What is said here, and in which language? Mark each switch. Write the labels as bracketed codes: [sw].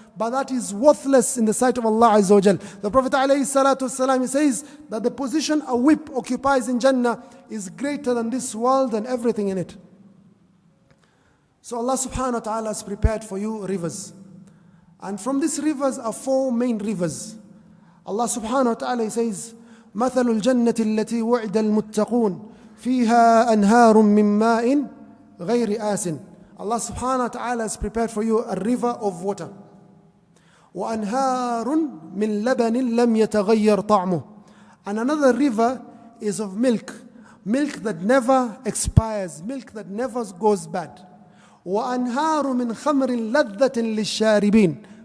[en] But that is worthless in the sight of Allah Azza wa Jal. The Prophet ﷺ, he says that the position a whip occupies in Jannah is greater than this world and everything in it. So Allah subhanahu wa ta'ala has prepared for you rivers. And from these rivers are 4 main rivers. [ar] Allah subhanahu wa ta'ala says, مَثَلُ الْجَنَّةِ الَّتِي وُعِدَ الْمُتَّقُونَ فِيهَا أَنْهَارٌ مِّن مَّاءٍ غَيْرِ آسٍ. [en] Allah subhanahu wa ta'ala has prepared for you a river of water. [ar] وَأَنْهَارٌ مِّن لَبَنٍ لَمْ يَتَغَيَّرْ طَعْمُهُ. [en] And another river is of milk. Milk that never expires. Milk that never goes bad. [ar] وَأَنْهَارٌ مِّن خَمْرٍ لَذَّةٍ لِلشَّارِبِينَ.